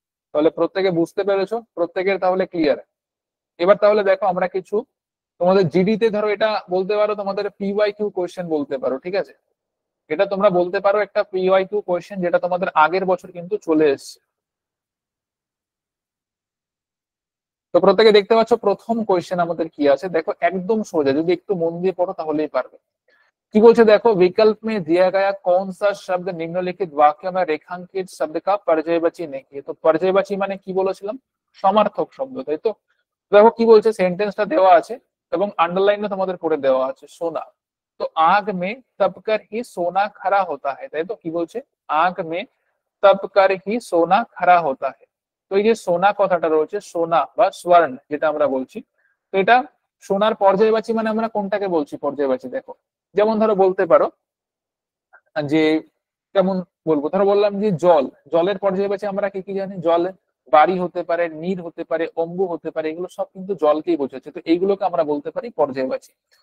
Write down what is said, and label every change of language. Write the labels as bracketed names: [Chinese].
[Bangla] তাহলে প্রত্যেকে বুঝতে পেরেছো, প্রত্যেকের তাহলে ক্লিয়ার। এবার তাহলে দেখো আমরা কিছু তোমাদের জিডিতে ধরো এটা বলতে পারো, তোমাদের পিওয়াই কিউ কোয়েশ্চেন বলতে পারো, ঠিক আছে। এটা তোমরা বলতে পারো একটা পিওয়াই কিউ কোয়েশ্চেন, যেটা তোমাদের আগের বছর কিন্তু চলে এসছে। তো প্রত্যেকে দেখতে পাচ্ছ প্রথম কোয়েশ্চেন আমাদের কি আছে, দেখো একদম সোজা, যদি একটু মন দিয়ে পড়ো তাহলেই পারবে। কি বলছে দেখো, [Hindi] विकल्प में दिया गया कौन सा शब्द निम्नलिखित वाक्य में रेखांकित शब्द का पर्यायवाची नहीं है। [Bangla] तो पर्यायवाची মানে কি বলেছিলাম, সমার্থক শব্দ, তাই তো। দেখো কি বলছে, সেন্টেন্সটা দেওয়া আছে এবং আন্ডারলাইনও তোমাদের করে দেওয়া আছে, সোনা। [Hindi] তো आग में तपकर ही सोना खरा होता है, [Bangla] তাই তো। কি বলছে, [Hindi] आग में तपकर ही सोना खरा होता है। [Bangla] তো এই যে সোনা কথাটা রয়েছে, সোনা বা স্বর্ণ যেটা আমরা বলছি, তো এটা সোনার পর্যায়বাচী মানে আমরা কোনটাকে বলছি পর্যায়বাচী, দেখো। যেমন ধরো বলতে পারো যে, কেমন বলবো, ধরো বললাম যে জল, জলের পর্যায়বাচী আমরা কি কি জানি, জল বাড়ি হতে পারে, নীর হতে পারে, অম্বু হতে পারে, এগুলো সব কিন্তু জলকেই বোঝাচ্ছে, তো এইগুলোকে আমরা বলতে পারি পর্যায়বাচী।